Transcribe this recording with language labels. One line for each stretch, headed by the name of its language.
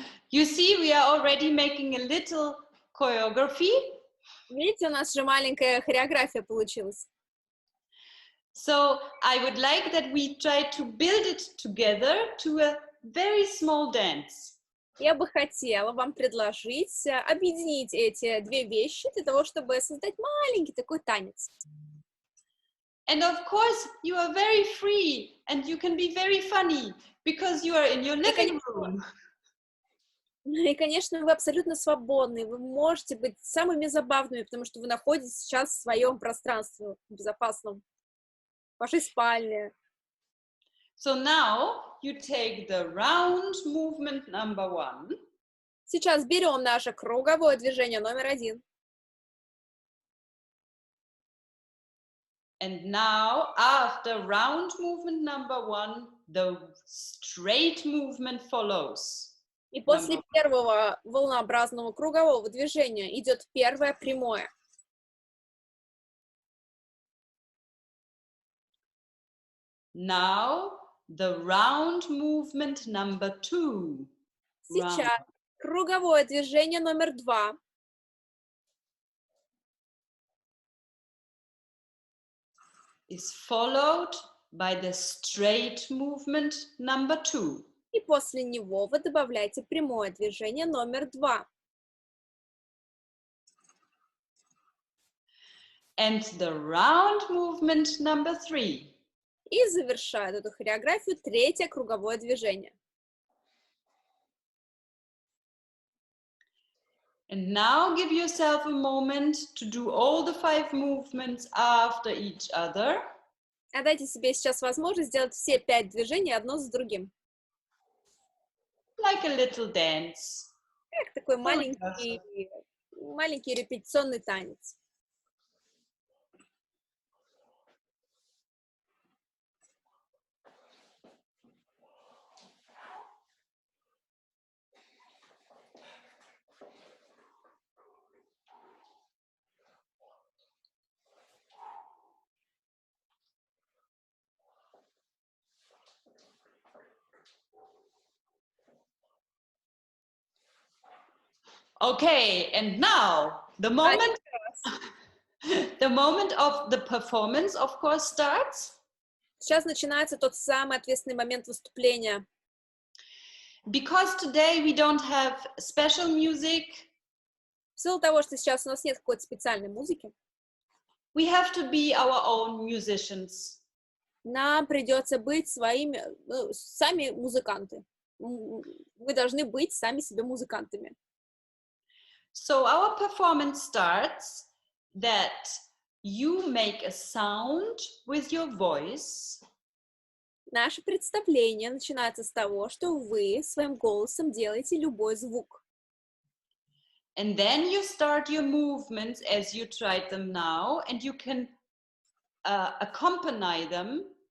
English: You see, we are already making a little choreography.
Russian: Видите, у нас же маленькая хореография получилась.
English: So I would like that we try to build it together to a very small dance.
Russian: Я бы хотела вам предложить объединить эти 2 вещи для того, чтобы создать маленький такой танец.
English: And of course, you are very free and you can be very funny because you are in your living room.
Russian: И, конечно, вы абсолютно свободны, вы можете быть самыми забавными, потому что вы находитесь сейчас в своем пространстве безопасном, в вашей спальне.
English: So now you take the round movement number 1.
Russian: Сейчас берем наше круговое движение номер 1.
English: And now, after round movement number 1, the straight movement follows.
Russian: И после первого волнообразного кругового движения идет первое прямое.
English: Now, the round movement number 2.
Russian: Сейчас круговое движение номер 2.
English: Is followed by the straight movement number 2.
Russian: И после него вы добавляете прямое движение номер 2.
English: And the round movement number 3.
Russian: И завершает эту хореографию третье круговое движение.
English: And now give yourself a moment to do all the 5 movements after each other.
Russian: А дайте себе сейчас возможность сделать все 5 движений одно за другим.
English: Like a little dance.
Russian: Как такой маленький репетиционный танец.
English: Okay, and now the moment of the performance, of course, starts.
Russian: Сейчас начинается тот самый ответственный момент выступления.
English: Because today we don't have special music.
Russian: В силу того, что сейчас у нас нет какой-то специальной музыки,
English: we have to be our own musicians.
Russian: Нам придется быть сами музыканты. Мы должны быть сами себе музыкантами.
English: So our performance starts that you make a sound with your voice.
Russian: Наше представление начинается с того, что вы своим голосом делаете любой звук.
English: And then you start your movements as you tried them now, and you can accompany them.